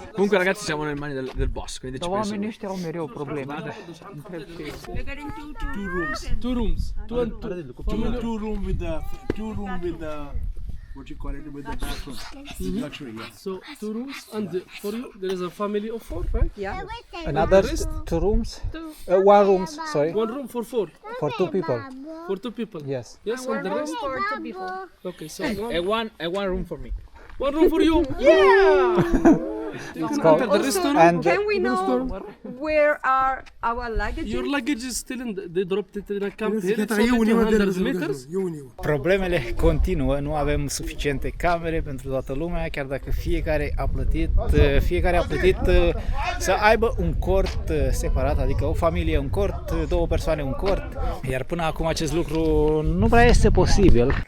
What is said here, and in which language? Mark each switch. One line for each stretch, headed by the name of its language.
Italian: Comunque ragazzi siamo nelle mani del boss, quindi ci penso.
Romanian: Oamenii ăștia au mereu probleme.
English: Two rooms. Two room with the what you call it, with the bathroom. Luxury, yeah. So 2 rooms and for you there is a family of 4, right? Yeah. Another 2 rooms? 1 room, sorry. 1 room for 4. For 2 people. For 2 people. Yes. Yes, and the rest. For 2 people. Okay, so one room for me. 1 room for you. Yeah. It's called. And Can we know where are our luggages? Your luggage is still they dropped it in a camp here. It's only 200 meters.
Romanian: problemele continuă, nu avem suficiente camere pentru toată lumea, chiar dacă fiecare a plătit să aibă un cort separat, adică o familie un cort, 2 persoane un cort, iar până acum acest lucru nu prea este posibil.